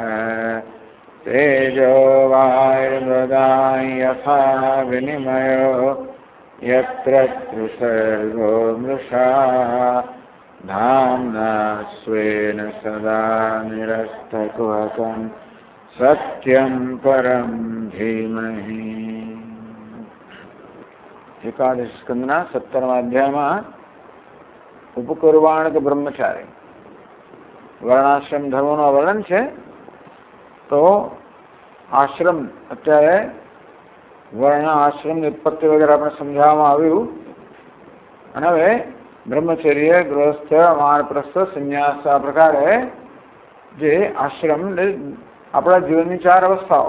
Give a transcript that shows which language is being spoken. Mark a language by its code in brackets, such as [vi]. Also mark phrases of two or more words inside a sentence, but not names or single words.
[sa] तेजो वायुर्मृदां यथा विनिमयो यत्र त्रिसर्गो मृषा धाम्ना स्वेन सदा निरस्तकुहकं सत्यं परं धीमहि। [gu] એકાદશ સ્કંદના 17મા અધ્યાયમાં ઉપકુર્વાણક બ્રહ્મચારી વર્ણાશ્રમ ધર્મોનું વર્ણન છે. તો આશ્રમ અત્યારે વર્ણ આશ્રમની ઉત્પત્તિ વગેરે આપણે સમજાવવામાં આવ્યું. અને હવે બ્રહ્મચર્ય, ગૃહસ્થ, વાનપ્રસ્થ, સંન્યાસ આ પ્રકારે જે આશ્રમ આપણા જીવનની 4 અવસ્થાઓ.